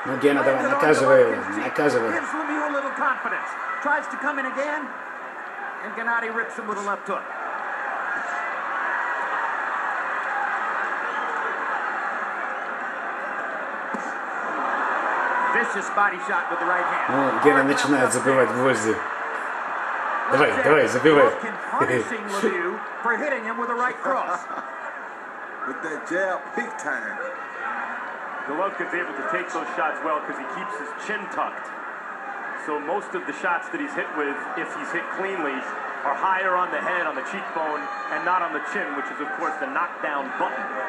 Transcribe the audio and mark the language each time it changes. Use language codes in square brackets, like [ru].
[ru] Ну, Гена, давай, наказывай его, наказывай. [en] Gives Lemieux a little confidence. Tries to come in again, and Gennady rips him with a left hook. Vicious body shot with the right hand. [ru] Ну, Гена начинает забивать гвозди. Давай, давай, забивай. [en] Punishing Lemieux for hitting him with a right cross. With that jab, big time. Golovkin's able to take those shots well because he keeps his chin tucked. So most of the shots that he's hit with, if he's hit cleanly, are higher on the head, on the cheekbone, and not on the chin, which is, of course, the knockdown button.